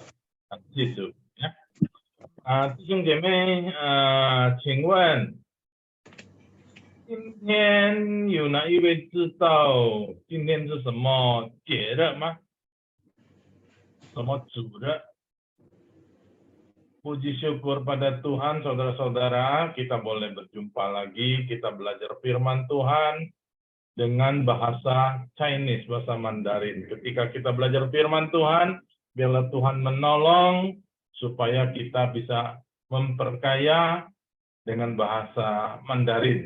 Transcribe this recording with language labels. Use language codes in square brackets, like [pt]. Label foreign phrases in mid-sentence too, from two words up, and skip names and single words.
[zh] 记住。弟兄姐妹，请问今天有哪一位知道今天是什么节日吗？什么主日 [id] ？Puji syukur pada Tuhan, saudara-saudara, kita boleh berjumpa lagi, kita belajar firman Tuhan dengan bahasa Chinese, bahasa Mandarin. Ketika kita belajar firman Tuhan, biarlah Tuhan menolong supaya kita bisa memperkaya dengan bahasa Mandarin.